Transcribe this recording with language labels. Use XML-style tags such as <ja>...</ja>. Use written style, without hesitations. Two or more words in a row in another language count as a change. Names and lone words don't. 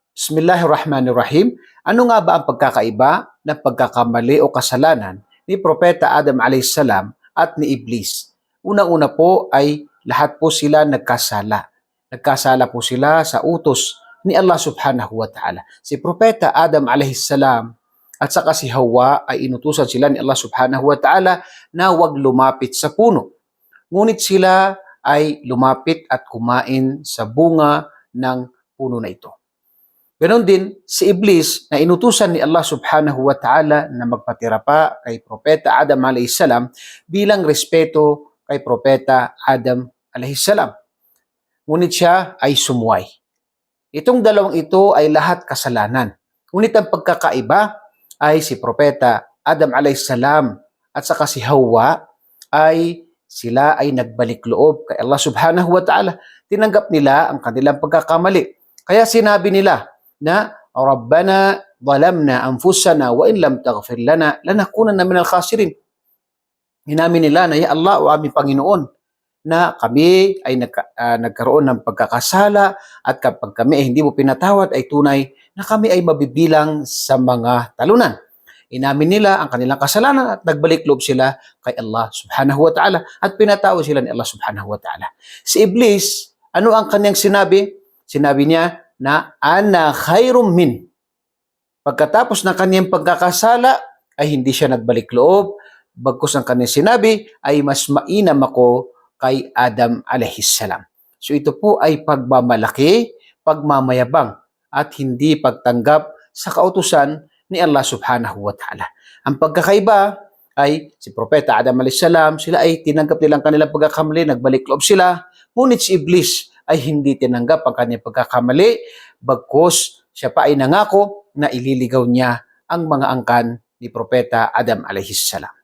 <ar>Bismillahirrahmanirrahim.</ar> <tl>Ano nga ba ang pagkakaiba ng pagkakamali o kasalanan ni Propeta Adam alaihissalam at ni Iblis? Una-una po ay lahat po sila nagkasala. Nagkasala po sila sa utos ni Allah</tl> <ar>سبحانه وتعالى.</ar> <tl>Si Propeta Adam alaihissalam at saka si Hawa ay inutusan sila ni Allah</tl> <ar>سبحانه وتعالى</ar> <tl>na huwag lumapit sa puno. Ngunit sila ay lumapit at kumain sa bunga ng puno na ito. Ganon din si Iblis na inutusan ni Allah</tl> <ar>سبحانه وتعالى</ar> <tl>na magpatira pa kay Propeta Adam alaihissalam bilang respeto kay Propeta Adam alaihissalam. Ngunit siya ay sumuway. Itong dalawang ito ay lahat kasalanan. Ngunit ang pagkakaiba ay si Propeta Adam alaihissalam at saka si Hawa ay sila ay nagbalik loob kay Allah</tl> <ar>سبحانه وتعالى.</ar> <tl>Tinanggap nila ang kanilang pagkakamali. Kaya sinabi nila na</tl> <ar>ربنا ظلمنا أنفسنا وإن لم تغفر لنا لنكونن من الخاسرين.</ar> <tl>Inamin nila na</tl> <ar>يا الله</ar> <tl>o aming Panginoon na kami ay nagkaroon ng pagkakasala at kapag kami ay hindi mo pinatawad ay tunay na kami ay mabibilang sa mga talunan. Inamin nila ang kanilang kasalanan at nagbalik loob sila kay Allah</tl> <ar>سبحانه وتعالى</ar> <tl>at pinatawad sila ni Allah</tl> <ar>سبحانه وتعالى.</ar> <tl>Si Iblis, ano ang kanyang sinabi? Sinabi niya na</tl> <ar>أنا خير من.</ar> <tl>Pagkatapos ng kanyang pagkakasala ay hindi siya nagbalik loob, bagkus ang kanyang sinabi ay mas mainam ako kay Adam alaihissalam. So ito po ay pagmamalaki, pagmamayabang at hindi pagtanggap sa kautusan ni Allah</tl> <ar>سبحانه وتعالى.</ar> <tl>Ang pagkakaiba ay si Propeta Adam alaihissalam, sila ay tinanggap nilang kanilang pagkakamali, nagbalik loob sila, ngunit si Iblis ay hindi tinanggap ang kanyang pagkakamali, bagkus siya pa ay nangako na ililigaw niya ang mga angkan ni Propeta Adam alaihissalam.</tl>